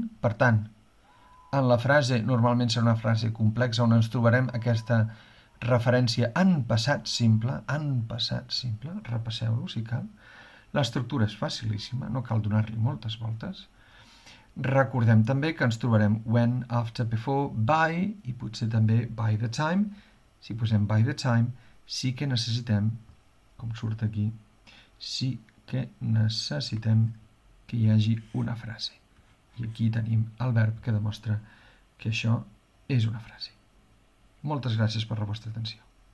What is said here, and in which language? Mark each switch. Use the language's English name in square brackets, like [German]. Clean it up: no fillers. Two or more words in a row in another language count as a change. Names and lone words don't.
[Catalan] Per tant, en la frase, normalment serà una frase complexa on ens trobarem aquesta referència en passat simple, repasseu-ho si cal. L'estructura és facilíssima, no cal donar-li moltes voltes. Recordem també que ens trobarem [English] when, after, before, by [Catalan] i potser també [English] by the time. [Catalan] Si posem [English] by the time, [Catalan] sí que necessitem, com surt aquí, sí que necessitem que hi hagi una frase. I aquí tenim el verb que demostra que això és una frase. Moltes gràcies per la vostra atenció.